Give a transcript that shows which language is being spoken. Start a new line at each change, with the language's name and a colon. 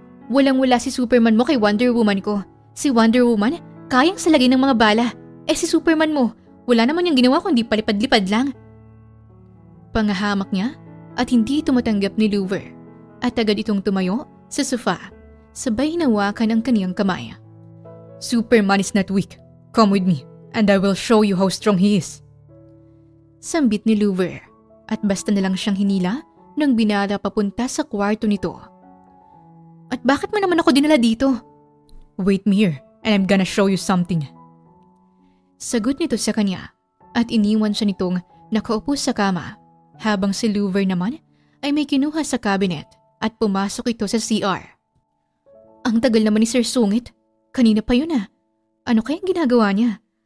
Filipino: Walang-wala si Superman mo kay Wonder Woman ko. Si Wonder Woman, kayang salagay ng mga bala. Eh si Superman mo, wala naman yung ginawa kundi palipad-lipad lang. Pangahamak niya at hindi tumatanggap ni Louver at agad itong tumayo sa sofa, sabay hinawakan ang kaniyang kamay.
English: Superman is not weak. Come with me and I will show you how strong he is.
Filipino: Sambit ni Louver at basta na lang siyang hinila nang binala papunta sa kwarto nito. At bakit mo naman ako dinala dito?
English: Wait me here and I'm gonna show you something.
Filipino: Sagot nito sa kanya at iniwan siya nitong nakaupo sa kama habang si Louver naman ay may kinuha sa cabinet at pumasok ito sa CR. Ang tagal naman ni Sir Sungit. Kanina pa yun ah. Ano kayang ginagawa niya?